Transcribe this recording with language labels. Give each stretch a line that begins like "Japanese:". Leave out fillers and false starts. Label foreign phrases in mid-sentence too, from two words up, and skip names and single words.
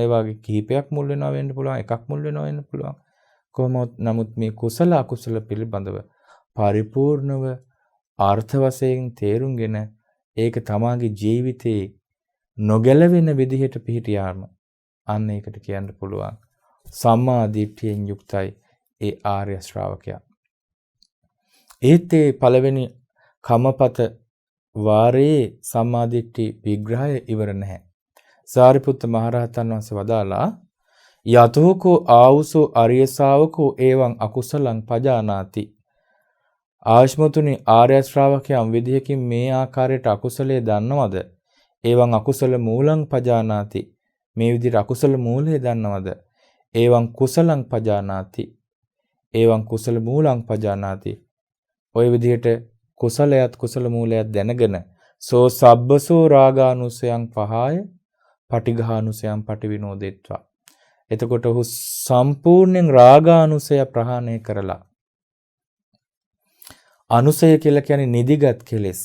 Sinhala: ඒ වගේ කිහිපයක් මුල් වෙනවා වෙන්න පුළුවන්, එකක් මුල් වෙනවා වෙන්න පුළුවන්. කොහොමවත් නමුත් මේ කුසල අකුසල පිළිබඳව පරිපූර්ණව අර්ථ වශයෙන් තේරුම්ගෙන ඒක තමාගේ ජීවිතේ නොගැලවෙන විදිහට පිහිටියාම අන්න ඒකට කියන්න පුළුවන් සම්මා දිට්ඨියෙන් යුක්තයි ඒ ආර්ය ශ්‍රාවකයා. ඒත් ඒ පළවෙනි කමපත වාරේ සම්මා දිට්ඨි විග්‍රහය ඉවර නැහැ. සාරිපුත්ත මහරහතන් වහන්සේ වදාලා
Pali: යතෝකෝ ආවුසෝ අරිය ශාවකෝ එවං අකුසලං පජානාති.
Sinhala: ආශ්මතුනි ආර්ය ශ්‍රාවකයන් විදිහකින් මේ ආකාරයට අකුසලයේ දන්නවද?
Pali: එවං අකුසල මූලං පජානාති.
Sinhala: මේ විදිහට අකුසල මූලය දන්නවද?
Pali: එවං කුසලං පජානාති. එවං කුසල මූලං පජානාති.
Sinhala: ඔය විදිහට කුසලයත් කුසල මූලයත් දැනගෙන
Pali: සෝ සබ්බසෝ රාගානුසයන් පහය පටිඝානුසයන් පටිවිනෝදෙත්වා.
Sinhala: එතකොට ඔහු සම්පූර්ණයෙන් රාගානුසය ප්‍රහාණය කරලා අනුසය කියලා කියන්නේ නිදිගත් කෙලෙස්.